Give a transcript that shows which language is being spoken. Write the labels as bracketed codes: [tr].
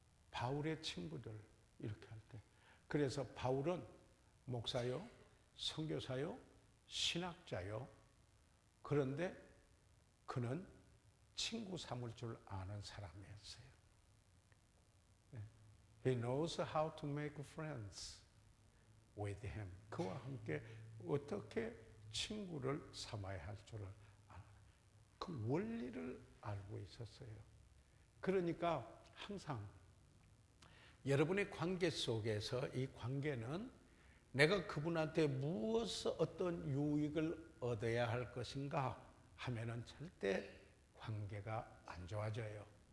[ko] 바울의 친구들 이렇게 할 때. 그래서 바울은 목사요, 선교사요, 신학자요. 그런데 그는 친구 삼을 줄 아는 사람이었어요. [en] He knows how to make friends with him. [ko] 그와 함께 어떻게 친구를 삼아야 할 줄을 아는 그 원리를 알고 있었어요. 그러니까 항상 여러분의 관계 속에서 이 관계는 내가 그분한테 무엇을 어떤 유익을 얻어야 할 것인가 하면은 절대 관계가 안 좋아져요.